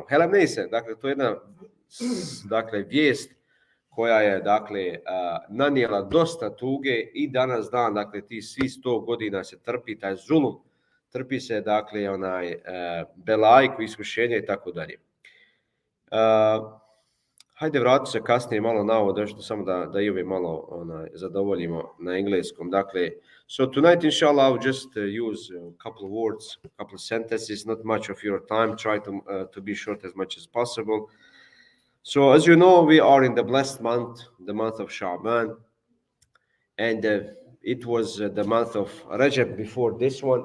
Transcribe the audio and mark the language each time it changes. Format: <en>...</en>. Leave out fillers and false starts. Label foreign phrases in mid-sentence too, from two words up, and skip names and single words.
<bs>Helem nejse, dakle, to je jedna, dakle, vijest koja je, dakle, nanijela dosta tuge i danas dan, dakle, ti svi 100 godina se trpi taj zulum, trpi se, dakle, belajku, iskušenje i tako dalje. Hajde vratiti se kasnije malo na ovo, nešto samo da i ove malo zadovoljimo na engleskom. Dakle,</bs> <en>so tonight, inshallah, I'll just use a couple of words, a couple of sentences, not much of your time, try to be short as much as possible. So, as you know, we are in the blessed month, the month of Sha'ban, and it was the month of Rajab before this one.</en>